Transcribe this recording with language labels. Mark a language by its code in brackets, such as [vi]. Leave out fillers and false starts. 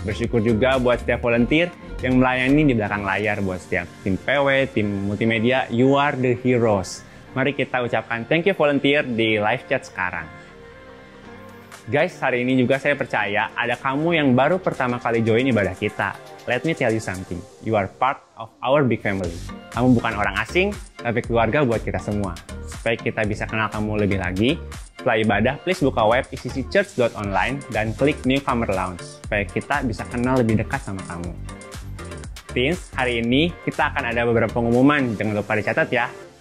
[id] Bersyukur juga buat setiap volunteer yang melayani di belakang layar, buat setiap tim PW, tim multimedia, [en] you are the heroes. [id] Mari kita ucapkan [en] thank you volunteer [id] di live chat sekarang. Guys, hari ini juga saya percaya ada kamu yang baru pertama kali join ibadah kita. [en] Let me tell you something, you are part of our big family. [id] Kamu bukan orang asing, tapi keluarga buat kita semua. Supaya kita bisa kenal kamu lebih lagi, setelah ibadah, please buka web icc.church.online dan klik Newcomer Lounge, supaya kita bisa kenal lebih dekat sama kamu. Teens, hari ini kita akan ada beberapa pengumuman, jangan lupa dicatat ya.